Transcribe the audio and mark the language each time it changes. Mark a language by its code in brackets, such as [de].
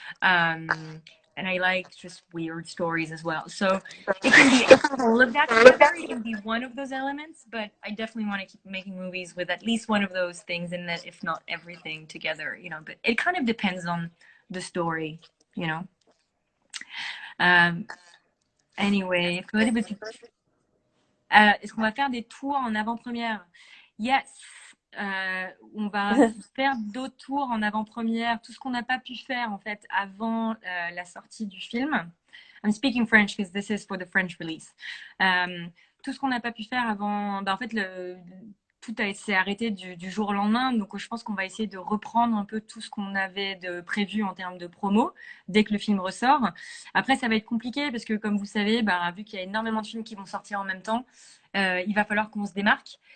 [en] And I like just weird stories as well. So it can be all of that together. It can be one of those elements, but I definitely want to keep making movies with at least one of those things in that, if not everything together. But it kind of depends on the story, you know. Um, anyway, [fr] est-ce qu'on va faire des tours en avant-première? Yes. On va faire d'autres tours en avant-première, tout ce qu'on n'a pas pu faire en fait avant la sortie du film. [en] I'm speaking French because this is for the French release. [fr] Tout ce qu'on n'a pas pu faire avant, en fait, tout s'est arrêté du jour au lendemain. Donc, je pense qu'on va essayer de reprendre un peu tout ce qu'on avait de prévu en termes de promo dès que le film ressort. Après, ça va être compliqué parce que, comme vous savez, vu qu'il y a énormément de films qui vont sortir en même temps, il va falloir qu'on se démarque.